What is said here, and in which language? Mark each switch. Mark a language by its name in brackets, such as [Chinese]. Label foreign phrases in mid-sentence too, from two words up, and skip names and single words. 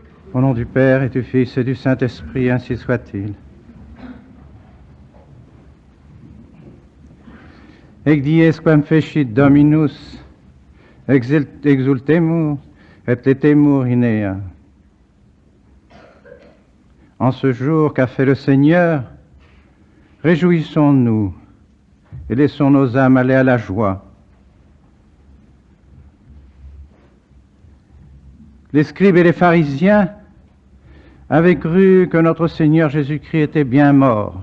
[French] Au nom du Père et du Fils et du Saint-Esprit, ainsi soit-il. [Latin] Ec dies quam fecit Dominus, exultemus et letemur in ea. [French] En ce jour qu'a fait le Seigneur, réjouissons-nous et laissons nos âmes aller à la joie. Les scribes et les pharisiens avaient cru que notre Seigneur Jésus-Christ était bien mort.